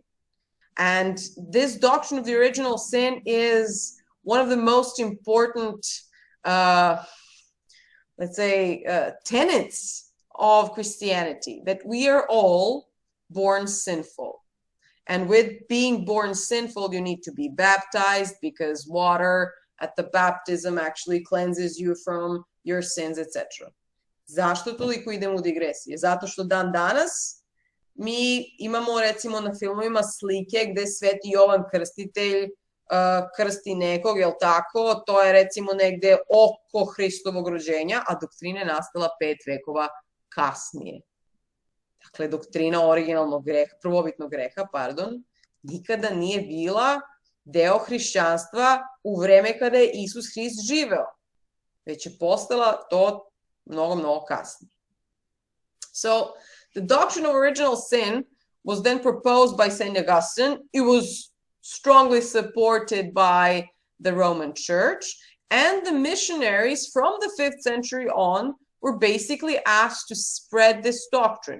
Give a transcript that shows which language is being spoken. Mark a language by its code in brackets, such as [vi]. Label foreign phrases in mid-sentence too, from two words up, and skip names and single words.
[en] And this doctrine of the original sin is one of the most important, tenets of Christianity, that we are all born sinful. And with being born sinful, you need to be baptized, because water at the baptism actually cleanses you from your sins, etc. [sr] Zašto toliko idemo u digresije? Zato što dan danas mi imamo, recimo, na filmovima slike gde Sveti Jovan Krstitelj krsti nekog, jel tako? To je, recimo, negde oko Hristovog rođenja, a doktrina je nastala 5 vekova kasnije. Dakle, doktrina originalnog greha, prvobitnog greha, nikada nije bila deo hrišćanstva u vreme kada je Isus Hrist živeo, već je postala to mnogo, mnogo kasnije. [en] So, the doctrine of original sin was then proposed by St. Augustine. It was strongly supported by the Roman Church, and the missionaries from the 5th century on were basically asked to spread this doctrine.